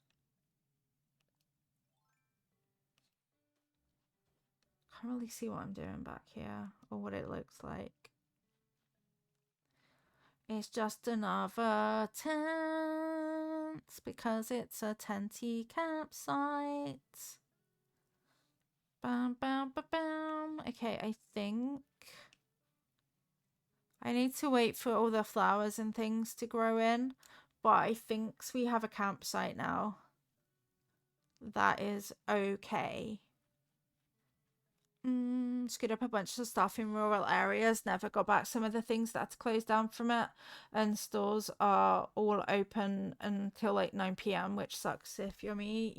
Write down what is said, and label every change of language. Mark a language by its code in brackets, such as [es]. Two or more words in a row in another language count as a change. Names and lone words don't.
[en] Can't really see what I'm doing back here or what it looks like. It's just another tent because it's a tenty campsite. Bam, bam, bam, bam. Okay, I think I need to wait for all the flowers and things to grow in, but I think we have a campsite now. That is okay. Screwed up a bunch of stuff in rural areas, never got back some of the things that had to close down from it, and stores are all open until like 9 p.m, which sucks if you're me.